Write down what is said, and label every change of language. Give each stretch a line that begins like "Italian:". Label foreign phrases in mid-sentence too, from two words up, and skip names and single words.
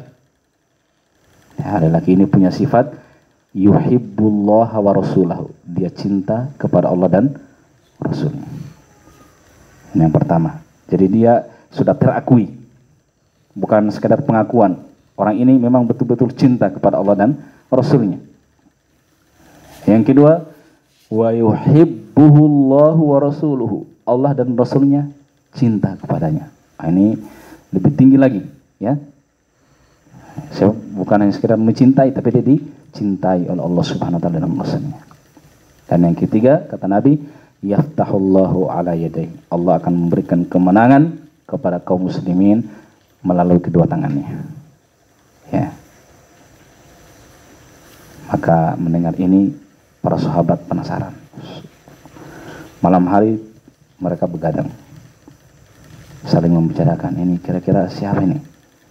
Indonesian: Ya, lelaki ini punya sifat
Arabic: يحب الله ورسوله.
Indonesian: Dia cinta kepada Allah dan Rasulnya. Ini yang pertama. Jadi dia sudah terakui, bukan sekedar pengakuan. Orang ini memang betul-betul cinta kepada Allah dan Rasulnya. Yang kedua,
Arabic: ويحبه الله ورسوله.
Indonesian: Allah dan Rasulnya cinta kepadanya. Nah, ini lebih tinggi lagi, ya. Bukan hanya sekedar mencintai, tapi dia dicintai oleh Allah
Arabic: سبحانه وتعالى
Indonesian: dan Rasulnya. Dan yang ketiga, kata Nabi,
Arabic: يفتح الله على يديه.
Indonesian: Allah akan memberikan kemenangan kepada kaum muslimin melalui kedua tangannya. Ya. Maka mendengar ini para sahabat penasaran. Malam hari mereka begadang, saling membicarakan, ini kira-kira siapa ini?